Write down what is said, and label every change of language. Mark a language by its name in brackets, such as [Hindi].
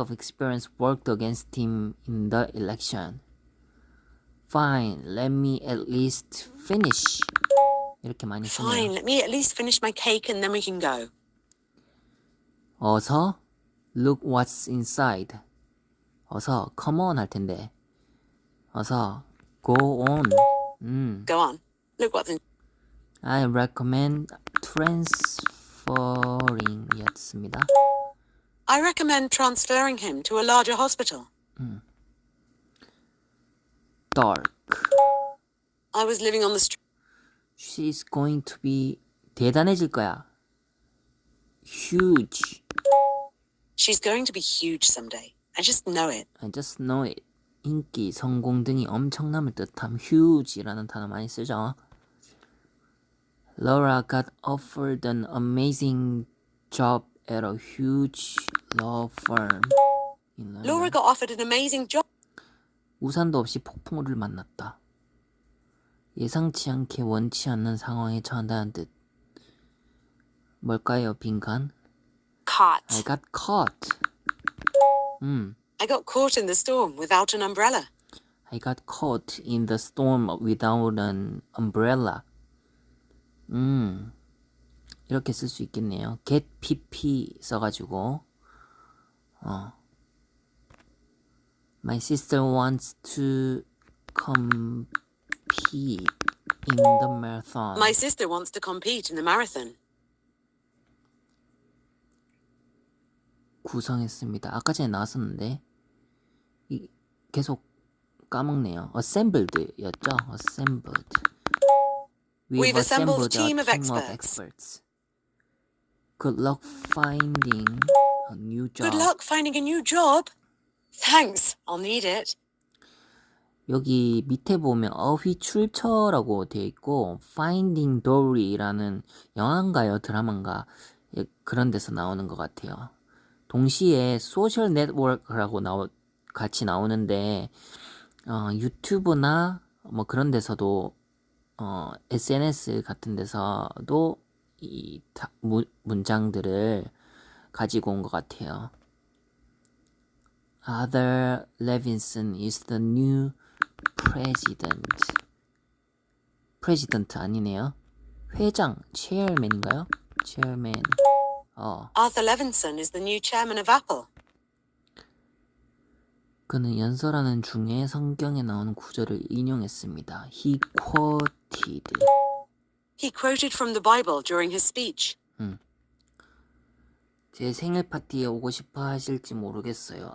[English] of experience worked against him in the election. Fine, let me at least finish. [Korean] 이렇게 많이 [English] Fine, [Korean] 쓰네요. [English] let me at least finish my cake and then we can go. 어서 look what's inside. [Korean] 어서 [English] come on [Korean] 할 텐데. [English] 어서 go on. Go on. Look what's in. I recommend transferring이었습니다. I recommend transferring him to a larger hospital. Dark. I was living on the street. She's going to be [Korean] 대단해질 거야. [English] Huge. She's going to be huge someday. I just know it. I just know it. [Korean] 인기, 성공 등이 엄청남을 뜻함. huge이라는 단어 많이 쓰죠. [English] Laura got offered an amazing job at a huge law firm. in London. Laura got offered an amazing job. [Korean] 우산도 없이 폭풍우를 만났다. 예상치 않게 원치 않는 상황에 처한다는 뜻. 뭘까요, 빈칸? [English] Caught. I got caught. I got caught in the storm without an umbrella. I got caught in the storm without an umbrella. [Korean] 이렇게 쓸 수 있겠네요. [English] get pp [Korean] 써가지고 [English] My sister wants to compete in the marathon. My sister wants to compete in the marathon. [Korean] 구성했습니다. 아까 전에 나왔었는데 계속 까먹네요. [English] assembled였죠? assembled. We've assembled a team of experts. Good luck finding a new job. Good luck finding a new job. Thanks, I'll need it. [Korean] 여기 밑에 보면 어휘출처라고 되어 있고 Finding Dory라는 영화인가요? 드라마인가? 그런 데서 나오는 것 같아요. 동시에 소셜 네트워크라고 같이 나오는데 유튜브나 뭐 그런 데서도 SNS 같은 데서도 이 문장들을 가지고 온 것 같아요. [English] Arthur Levinson is the new president. [Korean] president 아니네요. 회장, chairman인가요? [English] chairman. Arthur Levinson is the new chairman of Apple. [Korean] 그는 연설하는 중에 성경에 나오는 구절을 인용했습니다. [English] He quoted. He quoted from the Bible during his speech. [Korean] 제 생일 파티에 오고 싶어 하실지 모르겠어요.